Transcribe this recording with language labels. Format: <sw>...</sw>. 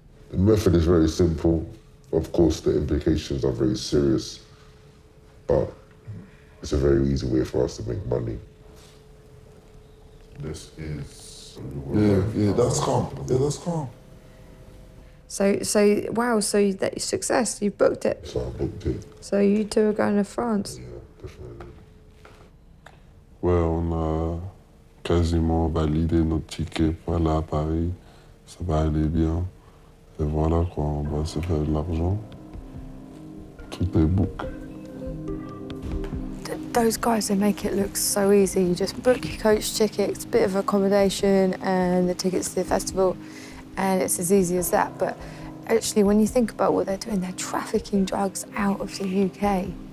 <en>The method is very simple. Of course, the implications are very serious, but it's a very easy way for us to make money. This is... Yeah, that's calm. Yeah, that's calm. So wow, so that success, you booked it. So I booked it. So you two are going to France? Yeah, definitely.</en> <fr>Ouais, on a quasiment validé notre ticket pour aller à Paris. Ça va aller bien. Et voilà quoi, on va se faire de l'argent. Tout est book.</fr> <en>Those guys, they make it look so easy. You just book your coach tickets, bit of accommodation and the tickets to the festival, and it's as easy as that. But actually, when you think about what they're doing, they're trafficking drugs out of the UK.</en>